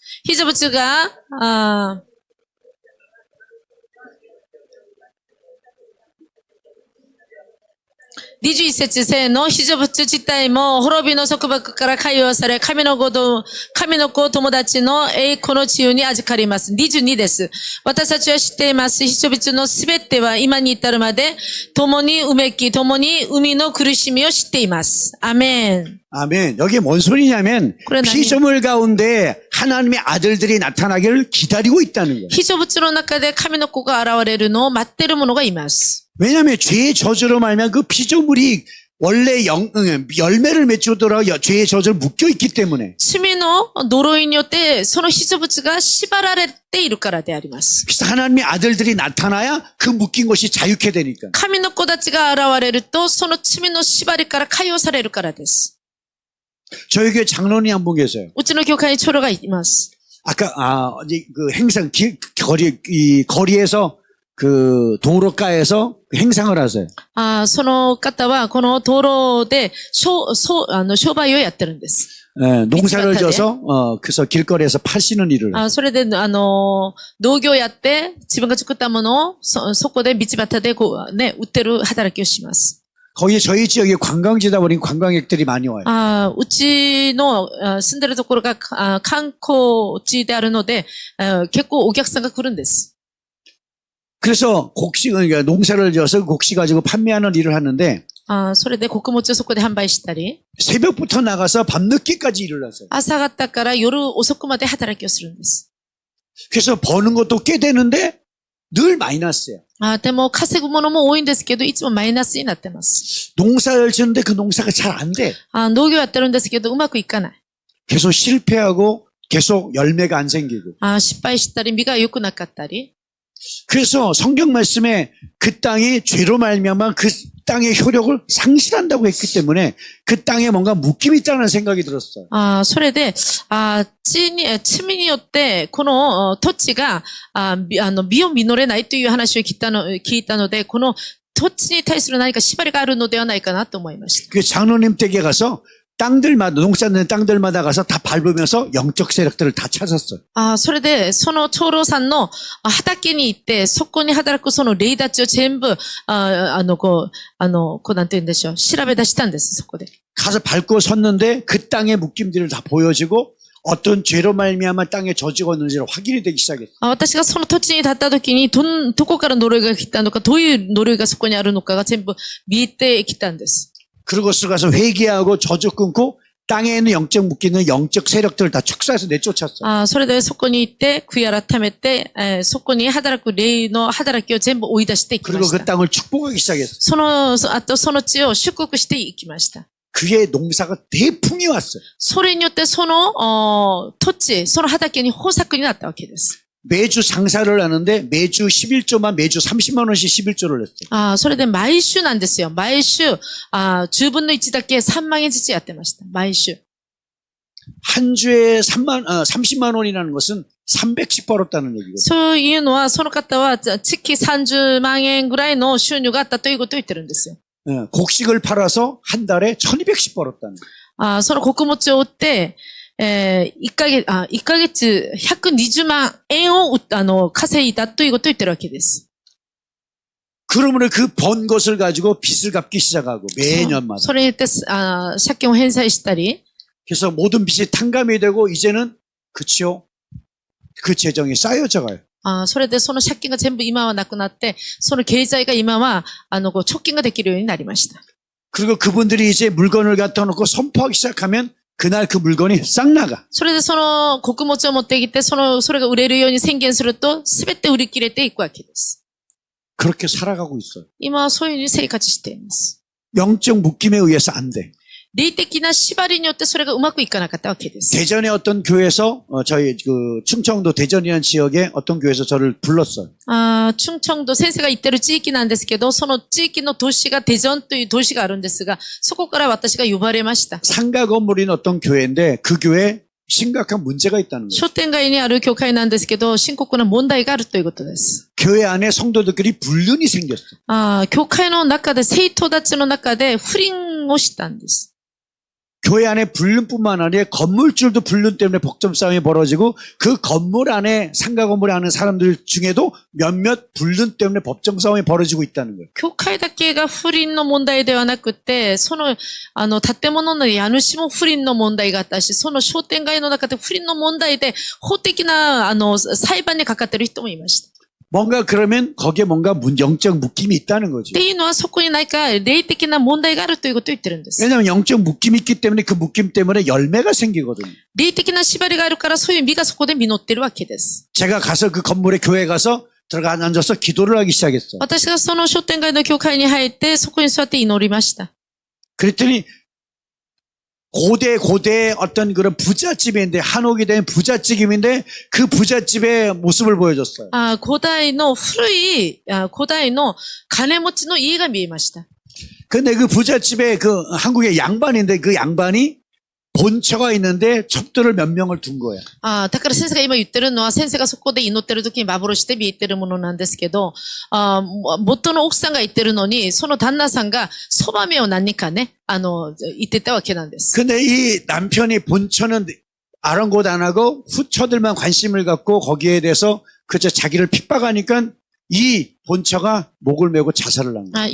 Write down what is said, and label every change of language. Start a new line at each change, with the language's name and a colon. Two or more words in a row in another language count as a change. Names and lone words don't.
Japanese: 被造物が、21節せーの、被造物自体も滅びの束縛から解放され、神の子友達の栄光の自由に預かります。22です。私たちは知っています。被造物のすべては今に至るまで、共にうめき、共に海の苦しみを知っています。アメン。
Korean: 아멘. 여기 뭔 소리냐면 그러나니. 피조물 가운데 하나님의 아들들이 나타나기를 기다리고 있다는 거예요.
Japanese: 被造物の中で神の子が現れるのを待っている者がいます。
Korean: 왜냐하면 죄의 저주로 말면 그 피조물이 원래 열매를 맺추더라도 죄의 저주를 묶여 있기 때문에.
Japanese: 罪の呪いによって、その被物が縛られているからであります。
Korean: 그래서 하나님의 아들들이 나타나야 그 묶인 것이 자유케 되니까.
Japanese: 神の子たちが現れると、その罪の縛りから解放されるからです。
Korean: 저희 교회 장로님 한 분 계세요.
Japanese: うちの教会に長老がいます。
Korean: 아까 그 행상 거리에서 그 도로가에서 행상을 하세요.
Japanese: その方は、この道路で、商売をやってるんです。
Korean: 예, 농사를 져서 그래서 길거리에서 파시는 일을.
Japanese: それで、農業やって、自分が作ったものを、そこで道端で売ってる働きをします。
Korean: 거기 저희 지역에 관광지다 보니 관광객들이 많이 와요.
Japanese: うちの住んでるところが観光地であるので、結構お客さんが来るんです。
Korean: 그래서 그러니까 농사를 지어서 곡식 가지고 판매하는 일을 하는데
Japanese: それで穀物をそこで販売したり、
Korean: 새벽부터 나가서 밤늦게까지 일을 하세요.
Japanese: 朝方から夜遅くまで働きをするんです。
Korean: 그래서 버는 것도 꽤 되는데 늘 마이너스예요.
Japanese: でも稼ぐものも多いんですけど、いつもマイナスになってます。
Korean: 농사를 짓는데 그 농사가 잘 안 돼.
Japanese: 農業やってるんですけど、うまくいかない。
Korean: 계속 실패하고 계속 열매가 안 생기고.
Japanese: 失敗したり、実が良くなかったり。
Korean: 그래서 성경 말씀에 그 땅이 죄로 말미암아 그 땅의 효력을 상실한다고 했기 때문에 그 땅에 뭔가 묶임이 있다는 생각이 들었어요.
Japanese: それで、罪によって、この土地が、実を実れないという話を聞いたので、この土地に対する何か縛りがあるのではないかなと思いました。
Korean: 그 장로님 댁에 가서 땅들마다, 농사 짓는 땅들마다 가서 다 밟으면서 영적 세력들을 다 찾았어요.
Japanese: それで、その長老さんの畑に行って、そこに働くその霊たちを全部、なんて言うんでしょう。調べ出したんです、そこで。
Korean: 가서 밟고 섰는데 그 땅의 묶임들을 다 보여지고 어떤 죄로 말미암아 땅에 저주가 있는지를 확인이 되기 시작했어요.
Japanese: 私がその土地に立った時に、どこから呪いが来たのか、どういう呪いがそこにあるのかが全部見えてきたんです。
Korean: 그러고 가서 회개하고 저주 끊고 땅에 있는 영적 묶이는 영적 세력들을 다 축사해서 내쫓았어요.
Japanese: それでそこに行って、悔い改めて、そこに働く霊の働きを全部追い出していきま
Korean: 그리고
Japanese: し
Korean: 그
Japanese: た。
Korean: 땅을 축복하기 시작했어요.
Japanese: あとその地を祝福していきました。
Korean: 그의 농사가 대풍이 왔어요.
Japanese: それによってその土地、その畑に豊作になったわけです。
Korean: 매주 장사를 하는데 매주 11조만 매주 30만 원씩 11조를 냈어요.
Japanese: それで毎週なんですよ。毎週、10分の1だけ3万円ずつやってました。毎週。
Korean: 한 주에 30만 원이라는 것은 300씩 벌었다는 얘기거든요.
Japanese: そういうのは、その方は月30万円ぐらいの収入があったということを言ってるんですよ。
Korean: 곡식을 팔아서 한 달에 1200씩 벌었다는 거예요.
Japanese: その穀物を売って、1ヶ月120万円を稼いだということを言ってるわけです。
Korean: 그러므로 그 번 것을 가지고 빚을 갚기 시작하고 매년마다.
Japanese: それによって、借金を返済したり、
Korean: 그래서 모든 빚이 탕감이 되고 이제는 그치요? 그 재정이 쌓여져 가요.
Japanese: それでその借金が全部今はなくなって、その経済が今は、貯金ができるようになりました。
Korean: 그리고 그분들이 이제 물건을 갖다 놓고 선포하기 시작하면 그날 그 물건이 싹 나가.
Japanese: それでその穀物を持ってきて、それが売れるように宣言すると、すべて売り切れていくわけです。
Korean: 그렇게 살아가고 있어요.
Japanese: 今はそういうふうに生活しています。
Korean: 영적 묶임에 의해서 안 돼.
Japanese: 霊的な縛りによってそれがうまくいかなかったわけです。
Korean: 대전의 어떤 교회에서 저희 그 충청도 대전이라는 지역에 어떤 교회에서 저를 불렀어요.
Japanese: 충청도 先生が行ってる地域なんですけど、その地域の都市が대전という都市があるんですが、そこから私が呼ばれました。
Korean: 상가 건물인 어떤 교회인데 그 교회에 심각한 문제가 있다는 거예요.
Japanese: 商店街にある教会なんですけど、深刻な問題があるということです。
Korean: 교회 안에 성도들끼리 불륜이 생겼어요.
Japanese: 教会の中で、生徒たちの中で不倫をしたんです。
Korean: 교회 안에 불륜뿐만 아니라 건물주도 불륜 때문에 법정 싸움이 벌어지고 그 건물 안에 상가 건물에 하는 사람들 중에도 몇몇 불륜 때문에 법정 싸움이 벌어지고 있다는 거예요.
Japanese: 教会だけが不倫の問題ではなくて、その、建物の家主も不倫の問題があったし、その商店街の中で不倫の問題で法的な、裁判にかかっている人もいました。
Korean: 뭔가 그러면 거기에 뭔가 영적 묶임이 있다는 거죠.
Japanese: っていうのはそこに何か霊的な問題があるということを言ってるんです。
Korean: 왜냐하면 영적 묶임이 있기 때문에 그 묶임 때문에 열매가 생기거든요.
Japanese: 霊的な縛りがあるからそういう実がそこで実ってるわけです。
Korean: 제가 가서 그 건물에 교회 가서 들어가 앉아서 기도를 하기 시작했어요.
Japanese: 私がその商店街の教会に入ってそこに座って祈りました。
Korean: 그랬더니 고대 어떤 그런 부잣집인데, 한옥이 된 부잣집인데 그 부잣집의 모습을 보여줬어요.
Japanese: 古代の古い、古代の金持ちの家が見えました。
Korean: 근데 그 부잣집에 그 한국의 양반인데 그 양반이 본처가 있는데 첩들을 몇 명을 둔 거야.
Japanese: だから先生が今言ってるのは、先生がそこで祈ってる時に幻で見えてるものなんですけど、元の奥さんが言ってるのに、その旦那さんがそばめを何かね、言ってたわけなんです。
Korean: 근데 이 남편이 본처는 아랑곳 안 하고 후처들만 관심을 갖고 거기에 대해서 그저 자기를 핍박하니까 이 본처가 목을 메고 자살을 한 거야.